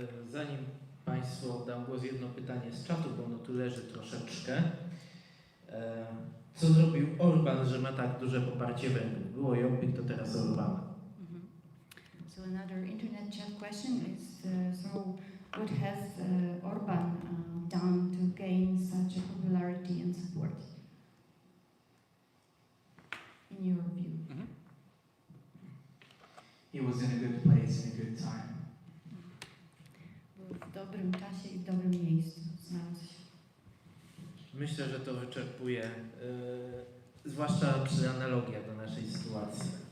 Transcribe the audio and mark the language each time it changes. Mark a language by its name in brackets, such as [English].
[Polish] Zanim Państwu oddam głos, jedno pytanie z czatu, bo ono tu leży troszeczkę. Co zrobił Orban, że ma tak duże poparcie Węgrów? Było Jobbik, to teraz Orbana. [English] So another internet chat question is, what has Orban done to gain such a popularity and support? In your view? He was in a good place, in a good time. [Polish] Był w dobrym czasie i w dobrym miejscu. Znalazł się. Myślę, że to wyczerpuje, zwłaszcza przy analogia do naszej sytuacji.